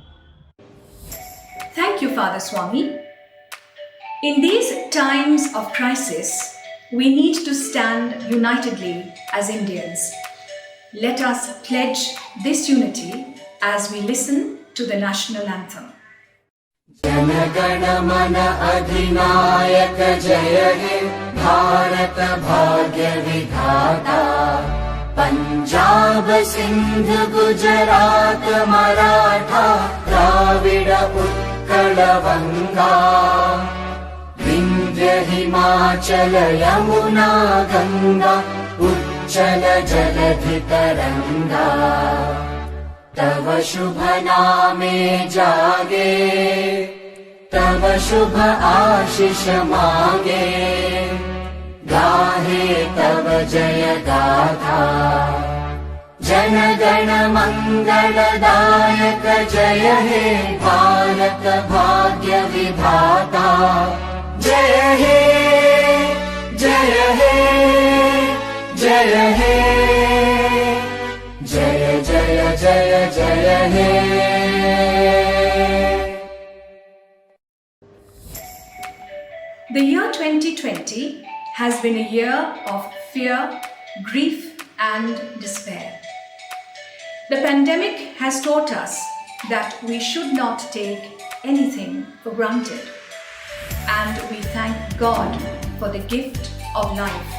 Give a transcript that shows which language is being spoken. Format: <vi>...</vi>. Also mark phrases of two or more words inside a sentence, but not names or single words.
<en>Thank you, Father Swami. In these times of crisis, we need to stand unitedly as Indians. Let us pledge this unity as we listen to the national anthem.</en> <bn>জন গণ মন অধিনায়ক জয় হে ভারত ভাগ্য বিধাতা পঞ্জাব সিন্ধ গুজরাট মরাঠা দ্রাবিড় উৎকল বঙ্গ বিন্ধ্য হিমাচল যমুনা গঙ্গা উচ্ছল জলধি তরঙ্গ তব শুভ নামে জাগে তব শুভ আশিস মাগে গাহে তব জয় গাথা জন গণ মঙ্গলদায়ক জয় হে ভারত ভাগ্য বিধাতা জয় হে জয় হে জয় হে জয় জয় জয় জয় হে</bn> <en>The year 2020 has been a year of fear, grief and despair. The pandemic has taught us that we should not take anything for granted, and we thank God for the gift of life.</en>